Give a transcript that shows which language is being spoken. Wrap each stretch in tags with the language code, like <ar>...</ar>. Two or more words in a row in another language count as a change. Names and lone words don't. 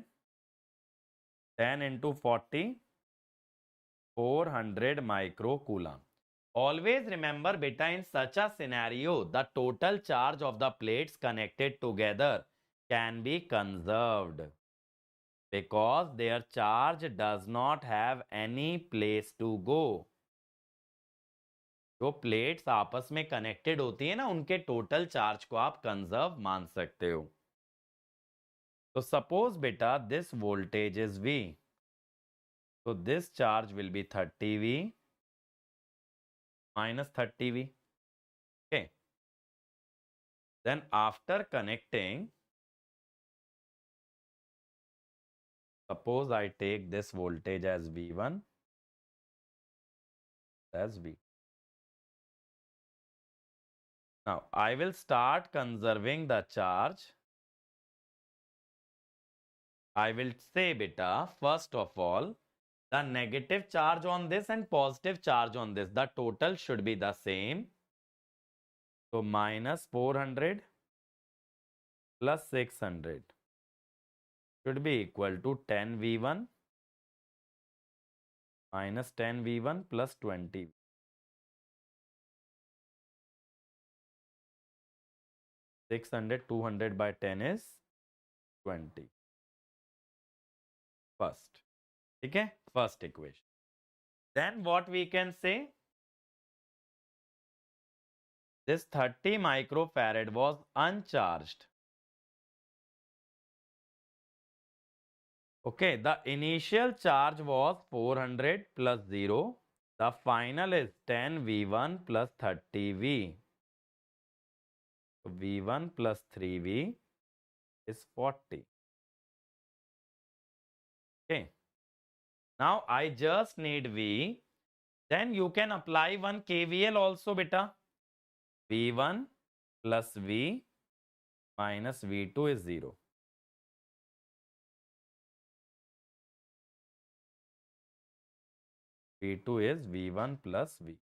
<en>10 into 40, 400 microcoulomb. Always remember, beta, in such a scenario, the total charge of the plates connected together can be conserved because their charge does not have any place to go.</en> <hi>जो प्लेट्स आपस में कनेक्टेड होती है ना, उनके</hi> <en>total charge</en> <hi>को आप कंजर्व मान सकते हो.</hi> <en>तो सपोज बेटा this voltage is V. So this charge will be 30V minus 30V. Okay. Then after connecting, suppose I take this voltage as V1 as V. Now I will start conserving the charge. I will say beta, first of all, the negative charge on this and positive charge on this, the total should be the same. So minus 400 plus 600 should be equal to 10V1 minus 10V1 plus 20. 600, 200 by 10 is 20. First. Okay? First equation. Then what we can say? This 30 microfarad was uncharged. Okay, the initial charge was 400 plus 0. The final is 10V1 plus 30V. So V1 plus 3V is 40. Okay. Now I just need V. Then you can apply one KVL also, beta. V1 plus V minus V2 is 0. V2 is V1 plus V.</en>